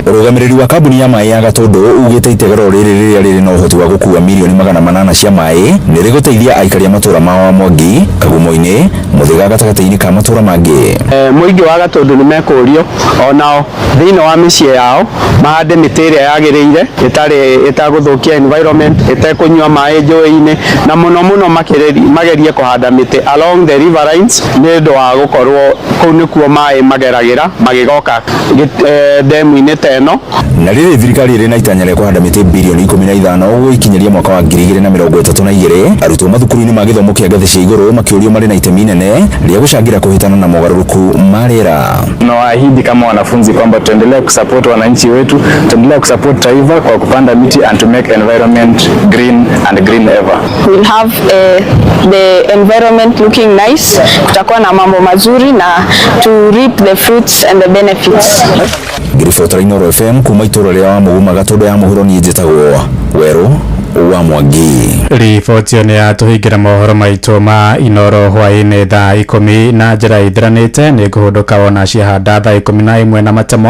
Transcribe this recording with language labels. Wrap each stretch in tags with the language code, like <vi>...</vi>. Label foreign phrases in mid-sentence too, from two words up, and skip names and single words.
<ki>Rũgamĩrĩri wa kambuni ya maĩ ya Gatũndũ ugĩte itegero rĩrĩ rĩrĩa rĩrĩ na ũhoti wa gũkua milioni 800 cia maĩ nĩ rĩgũteithia aikari a matũũra ma Mwangi, Kagumo-inĩ, Mũthĩga gatagatĩ-inĩ ka matũũra mangĩ. Mũingĩ wa Gatũndũ nĩ mekũrio onao thĩinĩ wa mĩciĩ yao mahande mĩtĩ ĩrĩa yagĩrĩire ĩtagũthũkia environment, ĩtekũnyua maĩ njũĩ-inĩ, na mũno magerie kũhanda mĩtĩ</ki> <en>along the riverines</en> <ki>nĩ ũndũ wa gũkorwo kũu nĩkuo maĩ mageragĩra magĩgoka ndemu-inĩ ta ĩno. Na rĩrĩ thirikari ĩrĩ na itanya rĩa kũhanda mĩtĩ bilioni 15 gũgĩkinyeria mwaka wa 2032, arutwo mathukuru-inĩ ma gĩthomo kĩa ngathĩ cia igũrũ makĩũrio marĩ na itemi inene rĩa gũcangĩra kũhĩtana na mogarũrũku ma rĩera.</ki> <sw>Tunawaahidi kama wanafunzi kwamba tutaendelea kusupport wananchi wetu, tutaendelea kusupport taifa kwa kupanda miti</sw> <en>and to make environment green and green ever. We'll have the environment looking nice,</en> <sw>kutakuwa na mambo mazuri</sw> <en>na to reap the fruits and the benefits.</en> <ki>Ngiribotera Inoro FM kuma itũũra rĩa wa Mũguma Gatũndũ ya mũhuro niĩ njĩtagwo Werũ wa Mwangi. Riboti nĩ yatũhingĩra mohoro maitũ ma Inoro hwaĩ-inĩ thaa 10 na njĩra ithĩranĩte nĩ ngũhũndũka wona ciahanda thaa 11 na matemo.</ki>